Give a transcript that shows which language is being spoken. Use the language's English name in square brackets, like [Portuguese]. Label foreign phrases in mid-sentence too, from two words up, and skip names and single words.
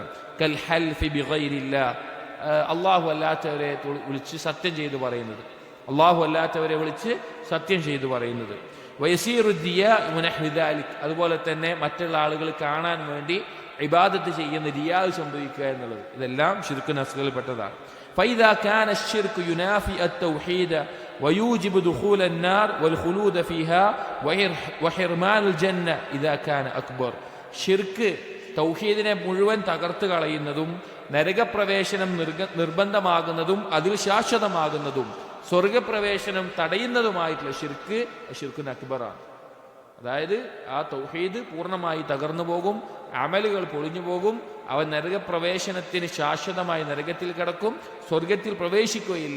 [Arabic] كالحلف بغير الله, [Malayalam] അള്ളാഹു അല്ലാത്തവരെ വിളിച്ച് സത്യം ചെയ്ത് പറയുന്നത്, അള്ളാഹു അല്ലാത്തവരെ വിളിച്ച് സത്യം ചെയ്തു പറയുന്നത്. അതുപോലെ തന്നെ മറ്റുള്ള ആളുകൾ കാണാൻ വേണ്ടി ഇബാദത്ത് ചെയ്യുന്ന റിയാ സംഭവിക്കുക എന്നുള്ളത്, ഇതെല്ലാം ശിർക്കുൻ അസ്ഗറിൽപ്പെട്ടതാണ്. [Arabic] فإذا كان الشرك ينافي التوحيد ويوجب دخول النار والخلود فيها وحرمان الجنة إذا كان أكبر. [Malayalam] ഷിർക്ക് തൗഹീദിനെ മുഴുവൻ തകർത്ത് കളയുന്നതും നരകപ്രവേശനം നിർബന്ധമാകുന്നതും അതിൽ ശാശ്വതമാകുന്നതും സ്വർഗപ്രവേശനം തടയുന്നതുമായിട്ടുള്ള ഷിർക്ക് ശിർക്കുൻ അക്ബറാണ്. അതായത് ആ തൗഹീദ് പൂർണ്ണമായി തകർന്നു പോകും, അമലുകൾ പൊളിഞ്ഞു പോകും, അവൻ നരകപ്രവേശനത്തിന് ശാശ്വതമായി നരകത്തിൽ കിടക്കും, സ്വർഗത്തിൽ പ്രവേശിക്കുകയില്ല.